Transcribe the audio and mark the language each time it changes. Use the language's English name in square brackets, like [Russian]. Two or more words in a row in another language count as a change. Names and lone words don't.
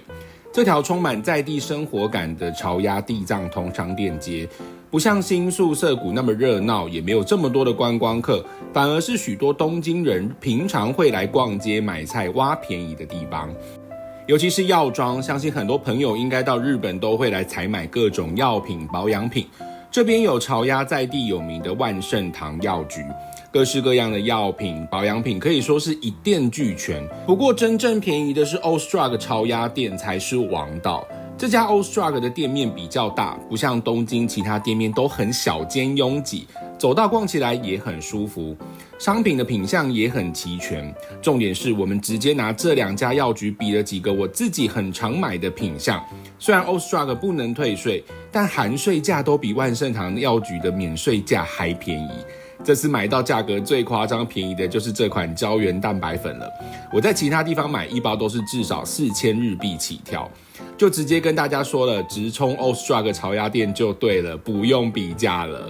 [Chinese] 這條充滿在地生活感的巢鴨地藏通商店街，不像新宿澀谷那麼熱鬧，也沒有這麼多的觀光客，反而是許多東京人平常會來逛街買菜挖便宜的地方。尤其是藥妝，相信很多朋友應該到日本都會來採買各種藥品、保養品。這邊有巢鴨在地有名的萬聖堂藥局，各式各樣的藥品、保養品可以說是一店俱全。不過真正便宜的是 Ostrug 巢鴨店才是王道。這家 Ostrug 的店面比較大，不像東京其他店面都很小間擁擠，走道逛起來也很舒服，商品的品項也很齊全。重點是我們直接拿這兩家藥局比了幾個我自己很常買的品項。雖然 Ostrug 不能退稅，但含稅價都比萬聖堂藥局的免稅價還便宜。這次買到價格最誇張便宜的就是這款膠原蛋白粉了，我在其他地方買一包都是至少4000日幣起跳，就直接跟大家說了，直衝 Ostrug 巢鴨店就對了，不用比價了。